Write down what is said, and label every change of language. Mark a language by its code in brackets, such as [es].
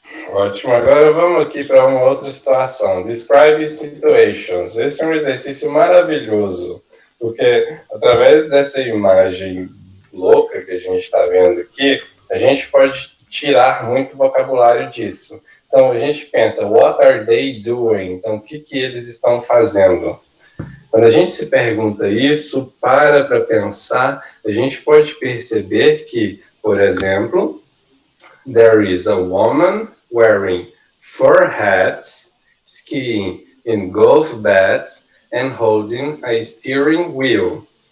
[pt] Ótimo, agora vamos aqui para uma outra situação. [en] Describe situations. [pt] Esse é um exercício maravilhoso, porque através dessa imagem louca que a gente está vendo aqui, a gente pode tirar muito vocabulário disso. Então, a gente pensa, [en] what are they doing? [pt] Então, o que eles estão fazendo? Quando a gente se pergunta isso, para pensar, a gente pode perceber que, por exemplo, [en] there is a woman wearing fur hats, skiing in golf bats, and holding a steering wheel.